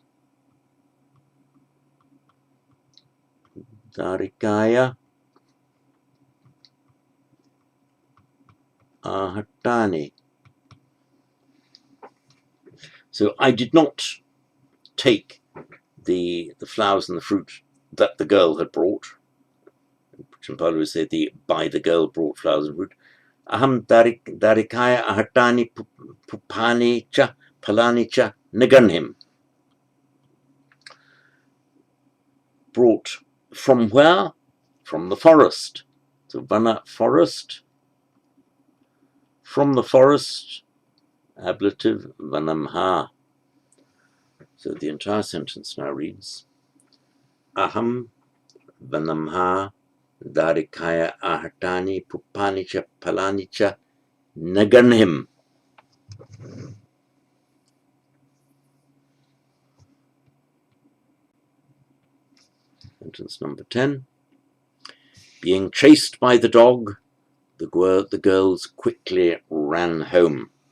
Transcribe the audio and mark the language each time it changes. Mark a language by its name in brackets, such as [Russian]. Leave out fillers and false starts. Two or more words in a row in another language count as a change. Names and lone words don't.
[Pali] Darikaya ahatani. [English] So I did not take the flowers and the fruit that the girl had brought. In Pali we say the by the girl brought flowers and fruit. [Pali] Aham darikaya ahatani pupani cha palani cha naganhim. [English] Brought from where? From the forest. So vana, forest. From the forest, ablative vanamha. So the entire sentence now reads, [Pali] Aham vanamha darikaya ahatani pupanicha palanicha naganhim. [English] Sentence number 10. Being chased by the dog, the girls quickly ran home.